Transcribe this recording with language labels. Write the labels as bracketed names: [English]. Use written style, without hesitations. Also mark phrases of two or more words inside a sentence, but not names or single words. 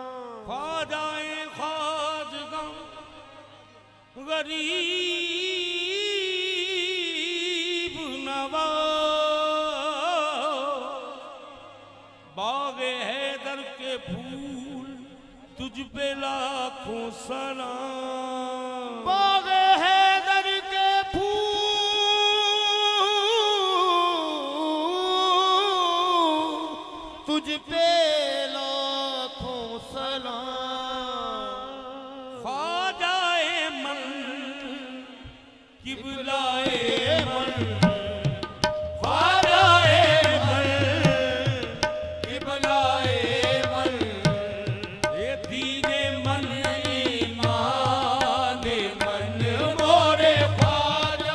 [Urdu] خواجۂ خواجگان غریب نواز، باغِ حیدر کے پھول، تجھ پہ لاکھوں سلام. باغِ حیدر کے پھول، تجھ پہ لاکھوں سلام. [Persian] خواجۂ من قبلۂ من، خواجۂ من قبلۂ من، ای دینِ من ایمانِ من [Urdu] مورے خواجہ.